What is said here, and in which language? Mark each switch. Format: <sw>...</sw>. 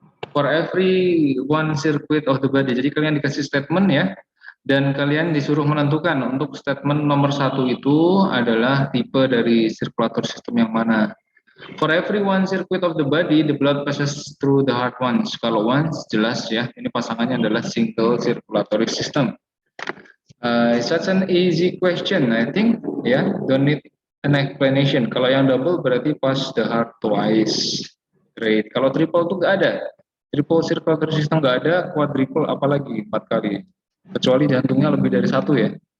<en>For every one circuit of the body.</en> <id>Jadi kalian dikasih statement ya, dan kalian disuruh menentukan untuk statement nomor 1 itu adalah tipe dari sirkulator sistem yang mana.</id> <en>For every one circuit of the body, the blood passes through the heart once.</en> <id>Kalau once, jelas ya, ini pasangannya adalah single circulatory system.</id> <en>It's such an easy question, I think. Ya, don't need an explanation.</en> <id>Kalau yang double berarti</id> <en>pass the heart twice.</en> <id>Great. Kalau triple itu nggak ada. Triple circulatory system nggak ada, quadruple apalagi 4 kali. Kecuali jantungnya lebih dari 1 ya.</id>